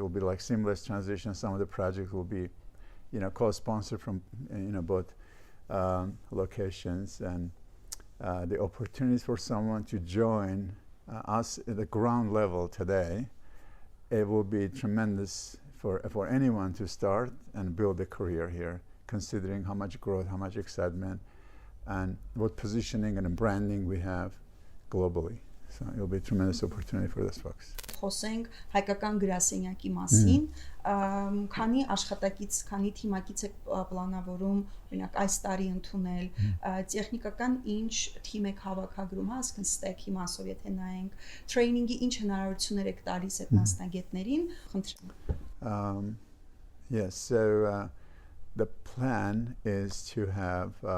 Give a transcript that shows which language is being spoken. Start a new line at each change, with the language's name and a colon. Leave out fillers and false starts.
English: It will be like seamless transition. Some of the projects will be, co-sponsored from, both locations, and the opportunities for someone to join us at the ground level today, it will be tremendous for anyone to start and build a career here, considering how much growth, how much excitement, and what positioning and branding we have globally. So it'll be a tremendous opportunity for those folks.
Armenian: Խոսենք հայկական գրասենյակի մասին, քանի աշխատակից, քանի թիմակից եք պլանավորում, օրինակ այս տարի ընդունել, տեխնիկական ինչ թիմ եք հավաքագրում, հա, ասկն ստեքի մասով եթե նայենք, տրեյնինգի ինչ հնարավորություններ եք տալիս այդ մասնագետներին, խնդրեմ։
English: Yes, so the plan is to have